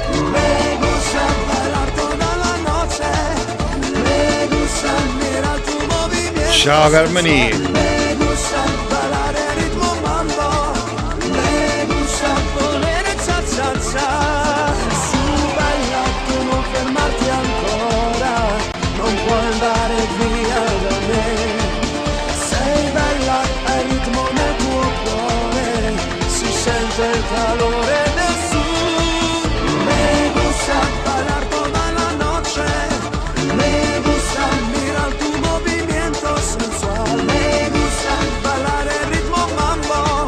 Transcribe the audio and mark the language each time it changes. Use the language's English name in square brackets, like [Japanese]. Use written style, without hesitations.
[Spanish] Me gusta bailar toda la noche, me gusta mirar tu movimiento. [Italian] Ciao Carmeni. [Spanish] Me gusta [Italian] ballare ritmo mambo, [Spanish] me gusta volere cha cha cha. [Italian] Su bella, tu non fermarti ancora, non puoi andare via da me. Sei bella, hai ritmo nel tuo cuore, si sente il calore del sud. [Spanish] Me gusta bailar toda la noche, me gusta mirar tu movimiento sensual, me gusta [Italian] ballare il ritmo mambo,